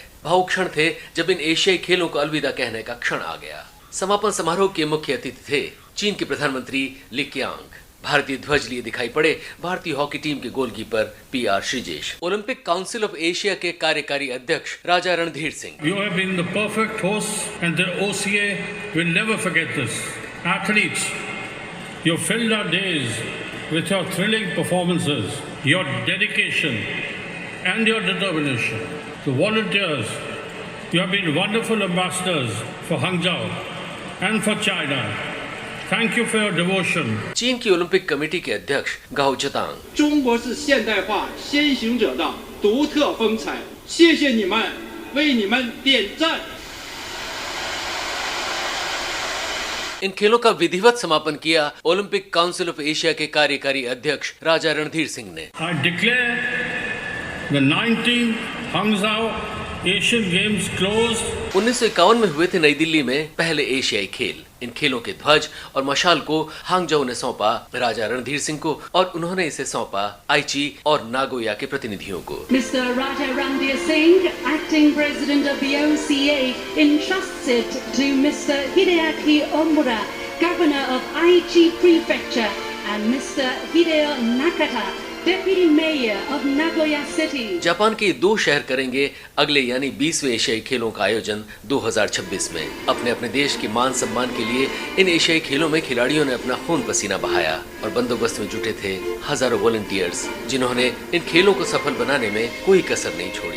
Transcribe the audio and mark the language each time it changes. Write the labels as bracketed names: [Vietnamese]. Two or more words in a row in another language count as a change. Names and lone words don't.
[Hindi] भावुक क्षण थे जब इन एशियाई खेलों को अलविदा कहने का क्षण आ गया। समापन समारोह के मुख्य अतिथि थे चीन के प्रधानमंत्री ली क्यांग। भारतीय ध्वज लिए दिखाई पड़े भारतीय हॉकी टीम के गोलकीपर PR श्रीजेश। ओलंपिक काउंसिल ऑफ एशिया के कार्यकारी अध्यक्ष राजा रणधीर सिंह। [English] You have been the perfect host and the OCA will never forget this. Athletes, you filled our days with your thrilling performances, your dedication and your determination. The volunteers, you have been wonderful ambassadors for Hangzhou and for China. Thank you for your devotion. [Hindi] चीन की ओलंपिक कमेटी के अध्यक्ष गाओ जतांग। [Chinese] 中国是现代化先行者的独特风采，谢谢你们，为你们点赞。 [Hindi] इन खेलों का विधिवत समापन किया ओलंपिक काउंसिल ऑफ एशिया के कार्यकारी अध्यक्ष राजा रणधीर सिंह ने। [English] I declare the 19th Hangzhou Asian Games closed. [Hindi] 1951 में हुए थे नई दिल्ली में पहले एशियाई खेल। इन खेलों के ध्वज और मशाल को हांगझो ने सौंपा राजा रणधीर सिंह को और उन्होंने इसे सौंपा आइची और नागोया के प्रतिनिधियों को। [English] Mr. Raja Ranveer Singh, acting president of the OCA, entrusts it to Mr. Hideaki Omura, governor of Aichi Prefecture, and Mr. Hideo Nakata, Deputy Mayor of Nagoya City. [Hindi] जापान के 2 शहर करेंगे अगले यानी 20वें एशियाई खेलों का आयोजन 2026 में। अपने अपने देश के मान सम्मान के लिए इन एशियाई खेलों में खिलाड़ियों ने अपना खून पसीना बहाया और बंदोबस्त में जुटे थे हजारों वॉलंटियर्स, जिन्होंने इन खेलों को सफल बनाने में कोई कसर नहीं छोड़ी।